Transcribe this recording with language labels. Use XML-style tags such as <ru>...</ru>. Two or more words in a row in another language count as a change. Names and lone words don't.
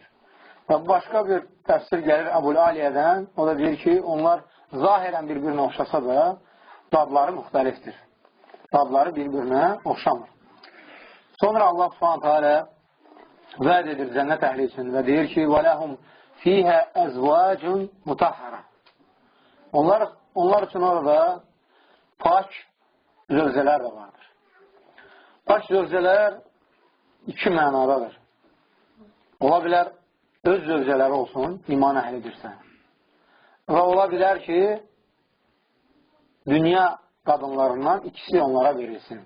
<az>Və başqa bir təfsir gəlir Əbul-Aliyədən, o da deyir ki, onlar zahirən bir-birinə oxşasa da, dadları müxtəlifdir. Dadları bir-birinə oxşamır. Sonra Allah</az> <ar>سبحانه وتعالى</ar> <az>vəd edir cənnət əhli üçün və deyir ki,</az> <ar>وَلَهُمْ فِيهَا أَزْوَاجٌ مُتَحَّرَةٌ.</ar> <az>Onlar üçün orada pak zövcələr də vardır. Pak zövcələr iki mənadadır. Ola bilər, öz zövcələri olsun, iman əhlidirsə. Və ola bilər ki, dünya qadınlarından ikisi onlara verilsin.</az>